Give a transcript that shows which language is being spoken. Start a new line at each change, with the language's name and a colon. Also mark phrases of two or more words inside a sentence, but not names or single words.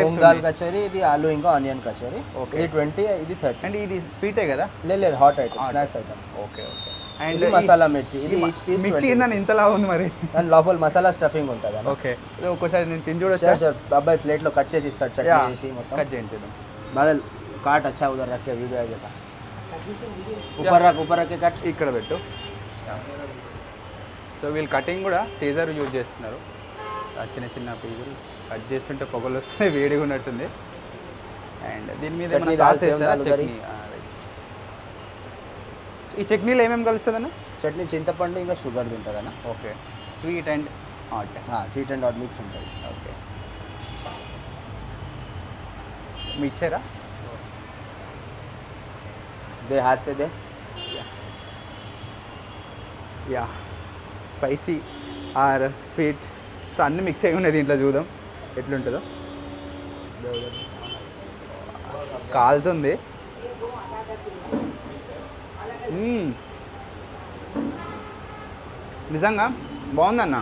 Telugu: మూంగ్ దాల్ కచోరీ, ఇది ఆలూ ఇంకా ఆనియన్ కచోరీ. ఇది 20, ఇది 30. అండ్ ఇది స్వీటే కదా? లేదు,
English: hot item, snacks item. Okay. Okay.
Telugu: అండ్ మసాలా మిర్చి, ఇది
English: each piece
Telugu: మిర్చి ఏందని ఇంతలా ఉంది మరి? దాని లోపల మసాలా స్టఫింగ్ ఉంటుంది. ఓకే. ఒక్కసారి నేను తిని చూడొచ్చా? అబ్బాయి ప్లేట్లో కట్ చేసి ఇస్తాడు, చట్నీ వేసి మొత్తం. కట్ చేయండి.
Hindi: బదల్ काट अच्छा उधर रख के वीडियो जैसा ऊपर रख के कट
Telugu: ఇక్కడ పెట్టు. సో వీళ్ళు కటింగ్ కూడా
English: scissor use
Telugu: చేస్తున్నారు. చిన్న చిన్న పీసులు కట్ చేస్తుంటే పొగలు వస్తున్నాయి, వేడిగా ఉన్నట్టుంది. అండ్ దీని మీద ఏమైనా సాస్ వేస్తారా? చట్నీ. ఈ చట్నీలో ఏమేమి కలుస్తుందన్న? చట్నీ చింతపండు ఇంకా షుగర్ ఉంటుందన్న.
English: Okay. Sweet and hot. sweet and hot mix
Telugu: ఉంటుంది. ఓకే. మిక్సరా?
Hindi: दे हाथ से दे.
Telugu: యా.
English: spicy or sweet,
Telugu: సో అన్నీ మిక్స్ అయి ఉన్నాయి దీంట్లో. చూద్దాం ఎట్లుంటుందో. కాలుతుంది. నిజంగా బాగుందన్న.